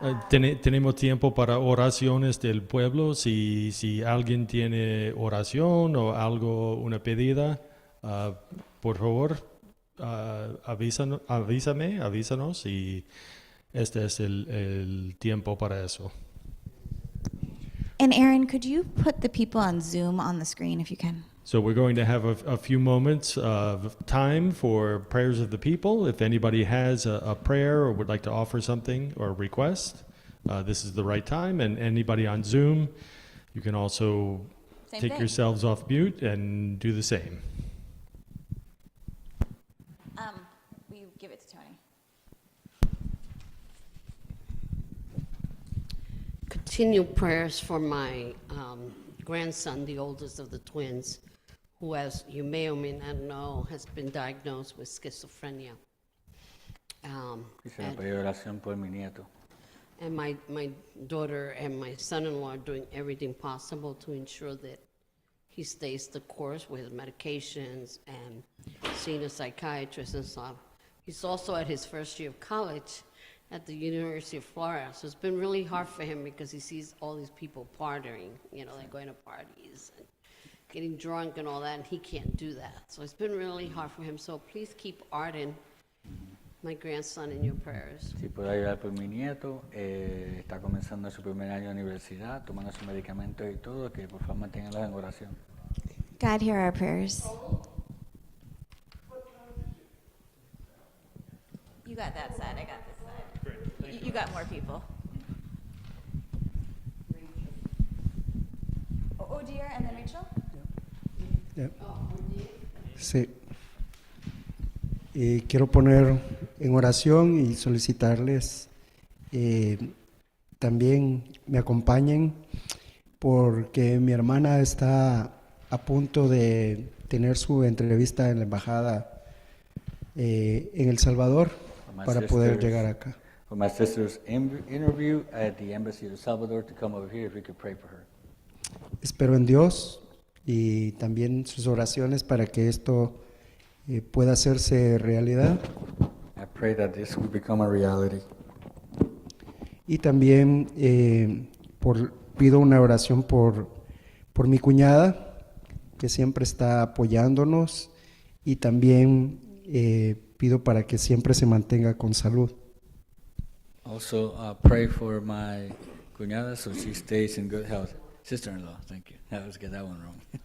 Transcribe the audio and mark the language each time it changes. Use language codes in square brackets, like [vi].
[es] Tenemos tiempo para oraciones del pueblo. Si alguien tiene oración o algo, una pedida, por favor, avísanos y este es el tiempo para eso. [en] And Aaron, could you put the people on Zoom on the screen if you can? So we're going to have a few moments of time for prayers of the people. If anybody has a prayer or would like to offer something or request, this is the right time. And anybody on Zoom, you can also take yourselves off mute and do the same. Will you give it to Tony? Continue prayers for my grandson, the oldest of the twins, who, as you may or may not know, has been diagnosed with schizophrenia. [es] Quisiera pedir oración por mi nieto. [en] And my daughter and my son-in-law are doing everything possible to ensure that he stays the course with his medications and seeing a psychiatrist and stuff. He's also at his first year of college at the University of Florida. So it's been really hard for him because he sees all these people partying, like going to parties and getting drunk and all that, and he can't do that. So it's been really hard for him. So please keep Arden my grandson in your prayers. [es] Si puedo ayudar por mi nieto, está comenzando su primer año de universidad, tomando sus medicamentos y todo, que por favor manténganlo en oración. [en] God, hear our prayers. You got that side, I got this side. You got more people. Oh, dear, and then Rachel? [es] Sí. Quiero poner en oración y solicitarles también me acompañen porque mi hermana está a punto de tener su entrevista en la embajada en El Salvador para poder llegar acá. [en] For my sister's interview at the embassy of El Salvador to come over here, if we could pray for her. [es] Espero en Dios y también sus oraciones para que esto pueda hacerse realidad. [en] I pray that this will become a reality. [es] Y también pido una oración por mi cuñada, que siempre está apoyándonos, y también pido para que siempre se mantenga con salud. [en] Also, pray for my cuñada so she stays in good health. Sister-in-law, thank you. I always get that one wrong.